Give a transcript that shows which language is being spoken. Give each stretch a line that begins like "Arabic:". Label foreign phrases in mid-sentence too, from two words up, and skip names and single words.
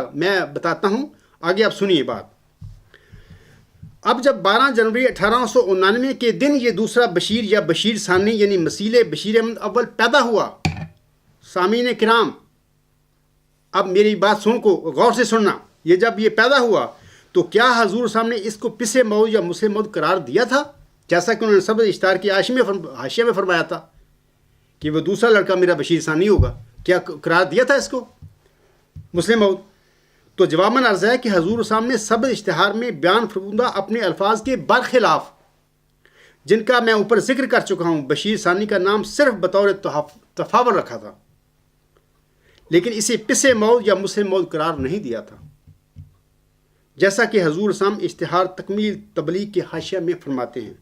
Urdu: میں بتاتا ہوں، آگے آپ سنیے بات۔ اب جب 12 جنوری 1899 کے دن یہ دوسرا بشیر یا بشیر ثانی یعنی مسیل بشیر احمد اول پیدا ہوا، سامعین کرام اب میری بات غور سے سننا، یہ جب یہ پیدا ہوا تو کیا حضور صاحب نے اس کو پسرے مود یا مسلم مود قرار دیا تھا جیسا کہ انہوں نے سبز اشتہار کی حاشیہ میں فرمایا تھا کہ وہ دوسرا لڑکا میرا بشیر ثانی ہوگا؟ کیا قرار دیا تھا اس کو مسلم مود؟ تو جواباً عرض ہے کہ حضور صاحب نے سبز اشتہار میں بیان فرمودہ اپنے الفاظ کے برخلاف، جن کا میں اوپر ذکر کر چکا ہوں، بشیر ثانی کا نام صرف بطور تفاول رکھا تھا، لیکن اسے پس موت یا مسلم موت قرار نہیں دیا تھا، جیسا کہ حضور صلی اللہ علیہ وسلم اشتہار تکمیل تبلیغ کے حاشیہ میں فرماتے ہیں۔